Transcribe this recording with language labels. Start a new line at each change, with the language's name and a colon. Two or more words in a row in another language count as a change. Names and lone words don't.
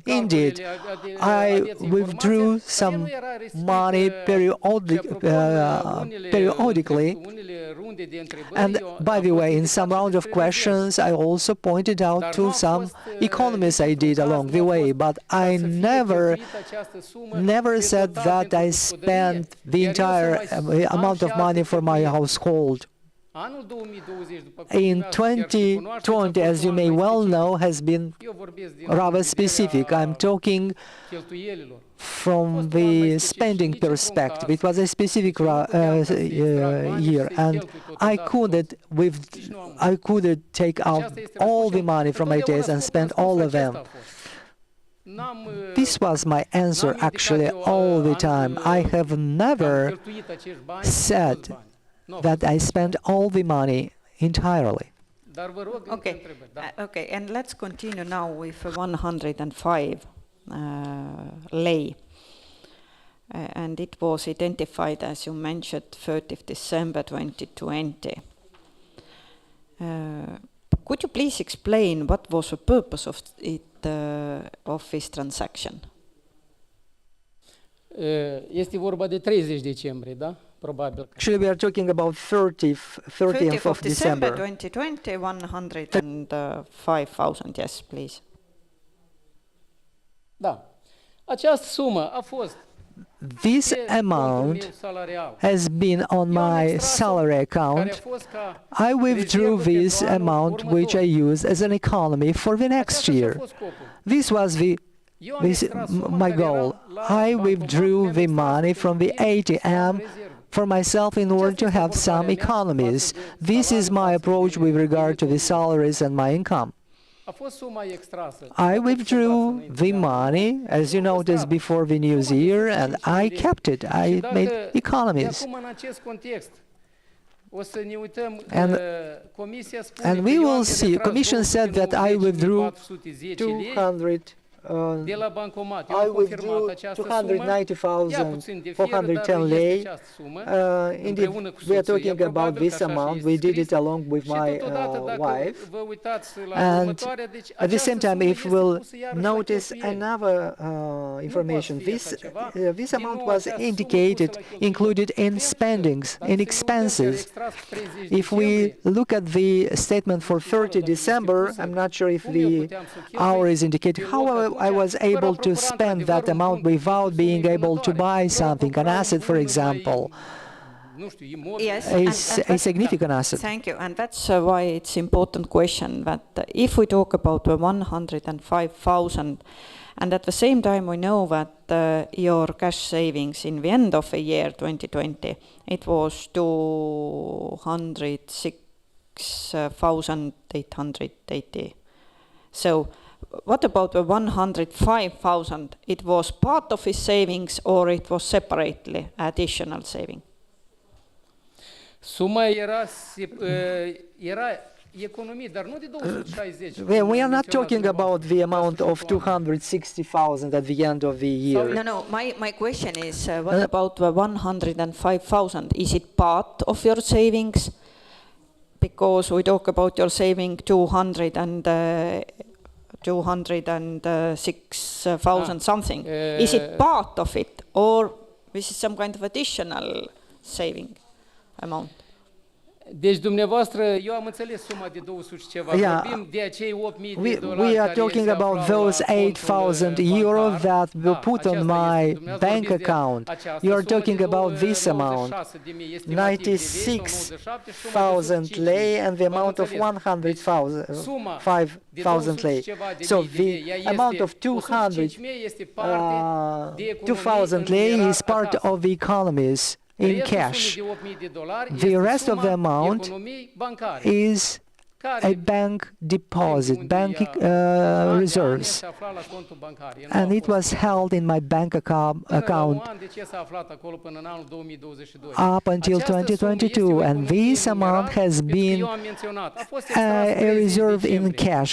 English: Indeed, I withdrew some money periodically, and by the way, in some round of questions I also pointed out to some economists I did along the way, but I never said that I spent the entire amount of money for my household.
Romanian: Anul 2020, după cum
English: In
Romanian: dumneavoastră chiar și cunoașteți, a
English: 2020,
Romanian: fost
English: as you
Romanian: un
English: may
Romanian: an mai
English: well
Romanian: specific.
English: know, has been
Romanian: Eu vorbesc din
English: rather
Romanian: punctul de
English: specific.
Romanian: vedere
English: I'm
Romanian: a
English: talking
Romanian: cheltuielilor.
English: from the spending perspective. It was a specific year, and I couldn't take out all the money from my days and spend all of them. This was my answer actually all the time. I have never said that I spent all the money entirely.
Romanian: Dar vă rog încă
English: Okay,
Romanian: întrebări. Da.
English: okay, and let's continue now with 105 lei. And it was identified, as you mentioned, 30th December 2020. Could you please explain what was the purpose of it, of this transaction?
Romanian: Este vorba de 30 decembrie, da? Probabil.
English: Actually, we are talking about 30th of December. 2020, 105,000, yes, please.
Romanian: Da. Această sumă a fost
English: This
Romanian: pe contul
English: amount
Romanian: meu salarial.
English: has been on
Romanian: Eu am
English: my
Romanian: extras-o,
English: salary
Romanian: care account. a fost ca
English: I withdrew
Romanian: rezervă
English: this
Romanian: pentru anul
English: amount which I
Romanian: următor.
English: used as an economy for the next
Romanian: Aceasta și-a
English: year.
Romanian: fost scopul.
English: This was
Romanian: Eu am extras suma
English: my
Romanian: care era
English: goal.
Romanian: la
English: I
Romanian: bancomat,
English: withdrew
Romanian: mi-am
English: the
Romanian: extras
English: money
Romanian: pentru
English: from the
Romanian: mine să am
English: ATM
Romanian: rezervă.
English: for myself in order to have some economies. This is my approach with regard to the salaries and my income.
Romanian: A fost suma extrasă.
English: I withdrew the money, as you noticed, before the New Year, and I kept it. I made economies.
Romanian: Acum, în acest context, o să ne uităm,
English: And-
Romanian: Comisia spune
English: And
Romanian: că
English: we
Romanian: eu am
English: will see.
Romanian: retras
English: Commission said that I withdrew
Romanian: 290.410 lei
English: 200.
Romanian: de la bancomat. Eu
English: I
Romanian: am confirmat
English: withdrew
Romanian: această sumă. Ia puțin de fier,
English: 290,410
Romanian: dar
English: lei.
Romanian: este această sumă.
English: Indeed,
Romanian: împreună cu
English: we are
Romanian: soția.
English: talking about
Romanian: Probabil
English: this
Romanian: că așa
English: amount.
Romanian: și
English: We
Romanian: este
English: did it
Romanian: scris.
English: along with
Romanian: Și
English: my
Romanian: totodată, dacă
English: wife.
Romanian: vă uitați la
English: And
Romanian: următoarea, deci
English: at the same
Romanian: această
English: time,
Romanian: sumă
English: if
Romanian: este
English: we'll
Romanian: pusă iarăși la
English: notice
Romanian: cheltuieli.
English: another information,
Romanian: fi așa ceva.
English: this
Romanian: Din
English: amount
Romanian: nou,
English: was
Romanian: această sumă
English: indicated,
Romanian: pusă la cheltuieli.
English: included in
Romanian: Vedem și
English: spendings,
Romanian: dacă
English: in
Romanian: să ne uităm că
English: expenses.
Romanian: extras 30
English: If we
Romanian: decembrie,
English: look at the statement for 30 December, I'm not sure if the hour is indicated. However, I was able to spend that amount without being able to buy something, an asset, for example,
Romanian: nu știu, imobil.
English: Yes, a significant asset. Thank you, and that's why it's important question that if we talk about the 105,000, and at the same time we know that your cash savings in the end of the year 2020, it was 206,880. So what about the 105,000? It was part of his savings or it was separately additional saving?
Romanian: Suma era economie, dar nu de 260.
English: We are not talking about the amount of 260,000 at the end of the year. No, my question is, what about the 105,000? Is it part of your savings? Because we talk about your saving 206,000 something. Is it part of it, or this is some kind of additional saving amount?
Romanian: Deci dumneavoastră, eu am înțeles suma de 200 și ceva.
English: Yeah.
Romanian: Vorbim de acei 8.000 de
English: We
Romanian: dolari
English: are
Romanian: care
English: talking
Romanian: se
English: about
Romanian: aflau
English: those
Romanian: la contul
English: 8,000 euro
Romanian: bancar.
English: that were
Romanian: Da,
English: put on
Romanian: aceasta
English: my
Romanian: este. Dumneavoastră
English: bank
Romanian: vorbiți de
English: account.
Romanian: această
English: You are
Romanian: sumă
English: talking
Romanian: de
English: about this amount,
Romanian: 96.000 estimativ de lei sau 97 și suma de
English: 96,000 lei and the
Romanian: V-am
English: amount of
Romanian: înțeles.
English: 105,000 lei. So the amount of 2,000 lei is part of the economies in cash. The rest of the amount is a bank deposit, bank reserves, and it was held in my bank account up until 2022, and this amount has been a reserve in cash.